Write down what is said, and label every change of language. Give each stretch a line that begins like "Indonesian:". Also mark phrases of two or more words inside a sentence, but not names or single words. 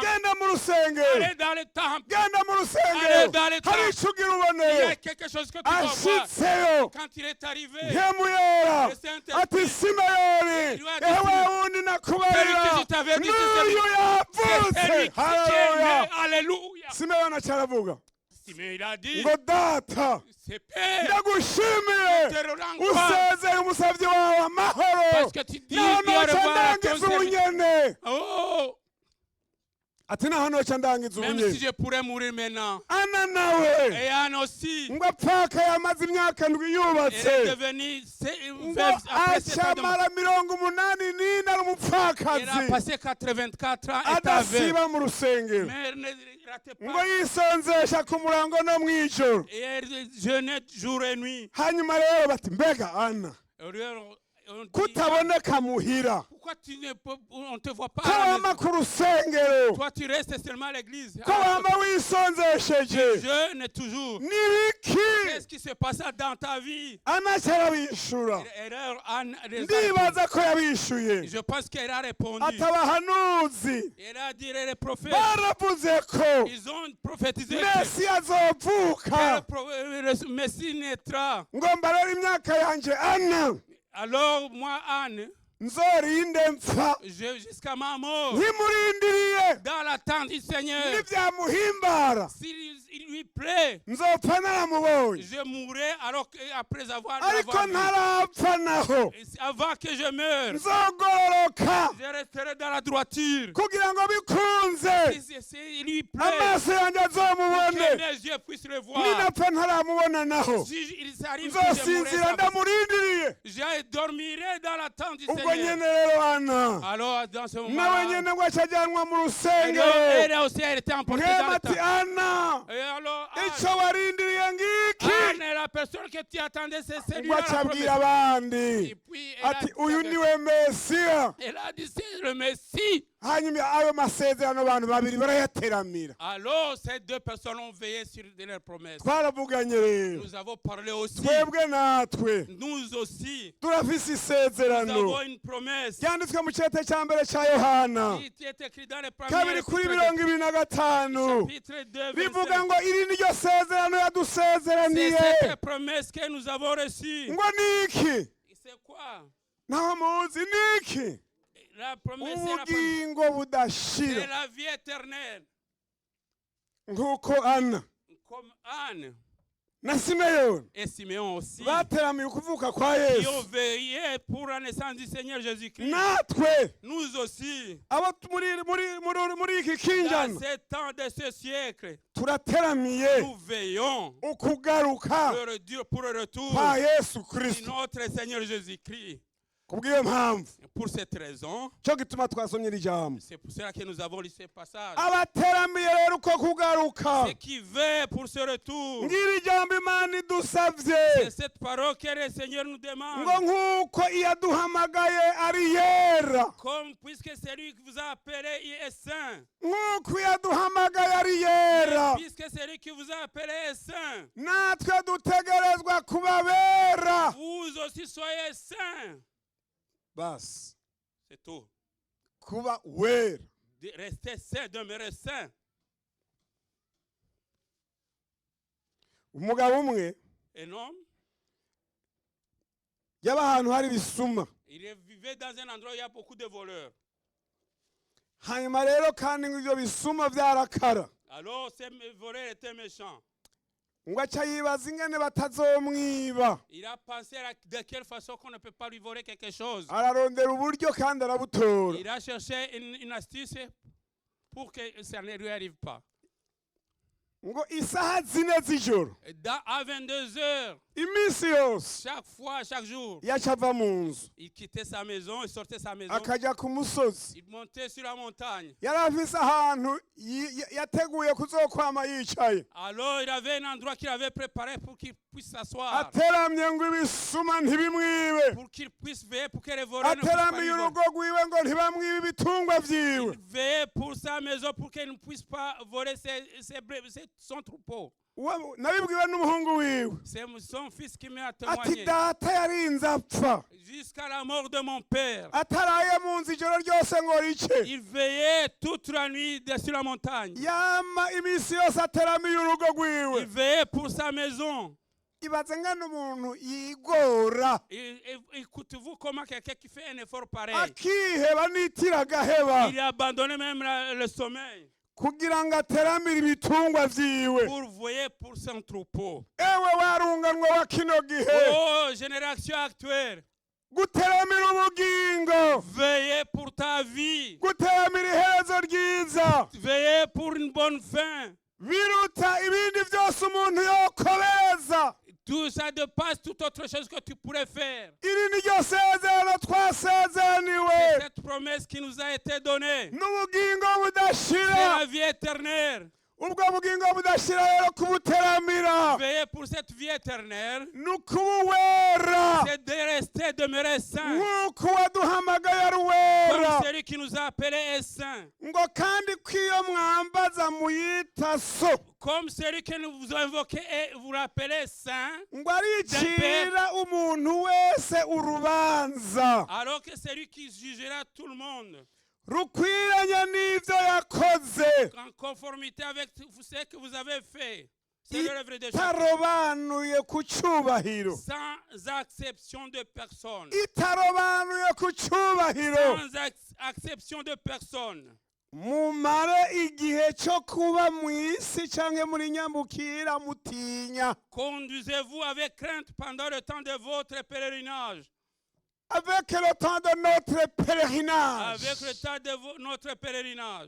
Rundi: Genda mu rusengero.
French: Allez dans le temple.
Rundi: Genda mu rusengero.
French: Allez dans le temple.
Rundi: Hari ico ugira ubone.
French: Il y a quelque chose que tu dois voir. Quand il est arrivé.
Rundi: Hemuyera. Ati Simeyoni. Ewe wundi nakubarira. N'uyu yavutse. Alléluia. Simeyoni acaravuga.
French: Il a dit.
Rundi: Ngo data. Ndagushimiye usezeye umusavyi wawe amahoro nonoca ndangiza ubunyene ati naho noca ndangiza ubunyene Ana nawe ngo apfaka yamaze imyaka ndwi yubatse ngo acamara 84 ari umupfakazi adasiba mu rusengero ngo yisonzesha ku murango no mw'ijoro hanyuma rero bati mbega Ana kutaboneka muhira
French: pourquoi on ne te voit pas
Rundi: ko wama ku rusengero
French: toi tu restes seulement à l'église
Rundi: ko wama wisonzesheje
French: jeûne toujours
Rundi: nibiki
French: qu'est-ce qui se passe dans ta vie
Rundi: anaca arabishura erreur ndibaza ko yabishuye
French: je pense qu'elle a répondu
Rundi: atabahanuzi
French: elle a dit les prophètes
Rundi: baravuze ko
French: ils ont prophétisé
Rundi: Mesi azovuka
French: le Messie naîtra
Rundi: ngomba rero imyaka yanje ana
French: alors moi Anne
Rundi: nzorinde mpfa
French: jusqu'à ma mort
Rundi: nkimurindiriye
French: dans l'attente du Seigneur
Rundi: nivyamuhimbara
French: s'il lui plaît
Rundi: nzopfa naramubonye
French: je mourrai alors après avoir
Rundi: ariko ntarapfa naho
French: avant que je meure
Rundi: nzogororoka
French: je resterai dans la droiture
Rundi: kugira ngo bikunze
French: s'il lui plaît
Rundi: amaso yanjye azomubone
French: que mes yeux puissent le voir
Rundi: ninapfa ntaramubona naho
French: si il s'arrive que je
Rundi: nzosinzira
French: mourrai
Rundi: ndamurindiriye
French: je dormirai dans l'attente du
Rundi: ubwo
French: Seigneur
Rundi: nyene rero ana
French: alors dans ce moment
Rundi: nawe nyene ngo acajyanwa mu rusengero
French: elle aussi elle était emportée dans le
Rundi: mwemati
French: temps
Rundi: ana
French: et alors
Rundi: ico warindiriye ngiki
French: Anne, la personne que tu attendais c'est
Rundi: ngo
French: celui-là la
Rundi: acabwira
French: promesse.
Rundi: abandi
French: Et puis elle a
Rundi: ati
French: dit
Rundi: uyu niwe mesiya
French: elle a dit c'est le Messie.
Rundi: hanyuma ayo masezerano abantu babiri barayateramira
French: Alors ces deux personnes ont veillé sur leurs promesses.
Rundi: twaravuganye rero
French: Nous avons parlé aussi.
Rundi: twebwe natwe
French: Nous aussi.
Rundi: turafise
French: Nous
Rundi: isezerano
French: avons une promesse.
Rundi: ryanditswe mu cete cya mbere cya yohana
French: Qui est écrit dans les
Rundi: kabiri
French: premiers
Rundi: kuri mirongo ibiri na gatanu
French: chapitre 2
Rundi: bivuga
French: verset.
Rundi: ngo iri ni ryo sezerano
French: C'est
Rundi: yadusezeraniye
French: cette promesse que nous avons reçue.
Rundi: ngo niki
French: C'est quoi?
Rundi: ntaho muzi niki
French: La promesse c'est la promesse.
Rundi: ubugingo
French: C'est
Rundi: budashira
French: la vie éternelle.
Rundi: nk'uko ana
French: Comme Anne
Rundi: na simeyoni
French: et Simeon aussi.
Rundi: bateramiye ukuvuka kwa
French: Qui ont
Rundi: yesu
French: veillé pour la naissance du Seigneur Jésus-Christ.
Rundi: natwe
French: Nous aussi.
Rundi: abo muri iki
French: Dans
Rundi: kinjana
French: ces temps de ce siècle.
Rundi: turateramiye
French: Nous veillons
Rundi: ukugaruka
French: pour le retour
Rundi: kwa yesu
French: de
Rundi: kristo
French: notre Seigneur Jésus-Christ.
Rundi: kubw'iyo mpamvu
French: Pour cette raison,
Rundi: cyo gituma twasomye iri jambo
French: c'est pour cela que nous avons lu ce passage.
Rundi: abateramiye rero uko kugaruka
French: Ceux qui veillent pour ce retour,
Rundi: ngiri jambo imana idusavye
French: c'est cette parole que le Seigneur nous demande.
Rundi: ngo nk'uko iyaduhamagaye ari yera
French: Comme puisque c'est lui qui vous a appelé, il est saint.
Rundi: nk'uko iyaduhamagaye ari yera
French: Puisque c'est lui qui vous a appelé est saint.
Rundi: natwe dutegerezwa kuba bera
French: Vous aussi soyez saints.
Rundi: basi
French: C'est tout.
Rundi: kuba wera
French: De rester saint, demeurer saint.
Rundi: umugabo umwe
French: Un homme,
Rundi: yaba ahantu hari ibisuma
French: il vivait dans un endroit où il y a beaucoup de voleurs.
Rundi: hanyuma rero kandi ngo ibyo bisuma byarakara
French: Alors ces voleurs étaient méchants.
Rundi: ngo aca yibaza ingene batazomwiba
French: Il a pensé de quelle façon qu'on ne peut pas lui voler quelque chose.
Rundi: ararondera uburyo kandi arabutora
French: Il a cherché une astuce pour que ça ne lui arrive pas.
Rundi: ngo isaha zine z'ijoro
French: À 22 heures,
Rundi: iminsi yose
French: chaque fois, chaque jour,
Rundi: yaca ava mu nzu
French: il quittait sa maison, il sortait sa maison,
Rundi: akajya ku musozi
French: il montait sur la montagne.
Rundi: yari afise ahantu yateguye kuzokwama yicaye
French: Alors il avait un endroit qu'il avait préparé pour qu'il puisse s'asseoir,
Rundi: ateramye ngo ibisuma ntibimwibe
French: pour qu'il puisse veiller pour que les voleurs ne puissent pas
Rundi: ateramiye
French: lui voler.
Rundi: urugo rwiwe ngo ntibamwibe ibitungwa vyiwe
French: Il veillait pour sa maison pour qu'il ne puisse pas voler son troupeau.
Rundi: nabibwiwe n'umuhungu wiwe
French: C'est son fils qui m'a
Rundi: ati
French: témoigné.
Rundi: data yarinze apfa
French: Jusqu'à la mort de mon père,
Rundi: ataraye mu nzu ijoro ryose ngo rice
French: il veillait toute la nuit sur la montagne.
Rundi: yama iminsi yose ateramiye urugo
French: Il
Rundi: rwiwe
French: veillait pour sa maison.
Rundi: ibaze ngana umuntu yigora
French: Écoutez-vous comment quelqu'un qui fait un effort pareil,
Rundi: akiheba n'itira agaheba
French: il a abandonné même le sommeil
Rundi: kugira ngo ateramire ibitungwa vyiwe
French: pour veiller pour son troupeau.
Rundi: ewe warunganwa wa kino gihe
French: Oh, génération actuelle,
Rundi: guteramira ubugingo
French: veillez pour ta vie,
Rundi: guteramira iherezo ryiza
French: veillez pour une bonne fin.
Rundi: biruta ibindi byose umuntu yokobeza
French: Tout ça dépasse toute autre chose que tu pourrais faire.
Rundi: iri ni ryo sezerano twasezeraniwe
French: C'est cette promesse qui nous a été donnée.
Rundi: n'ubugingo
French: C'est
Rundi: budashira
French: la vie éternelle.
Rundi: ubwo bugingo budashira rero kubuteramira
French: Veillez pour cette vie éternelle.
Rundi: nukubuwera
French: C'est de rester demeurer saint.
Rundi: nk'uko waduhamagaye ari uwera
French: Comme celui qui nous a appelés est saint.
Rundi: ngo kandi kw'iyo mwambaza muyita so
French: Comme celui que nous vous invoquez et vous rappelez saint.
Rundi: ngo aricira umuntu wese urubanza
French: Alors que celui qui jugera tout le monde.
Rundi: rukwiranye n'ibyo yakoze
French: En conformité avec ce que vous avez fait. C'est l'œuvre de Dieu.
Rundi: itarobanuye ku cyubahiro
French: Sans acception de personne.
Rundi: itarobanuye ku cyubahiro
French: Sans acception de personne.
Rundi: mumare igihe cyo kuba mu isi cyangwa muri nyambukira mutinya
French: Conduisez-vous avec crainte pendant le temps de votre pèlerinage. avec le temps de notre pèlerinage Avec le temps de notre pèlerinage.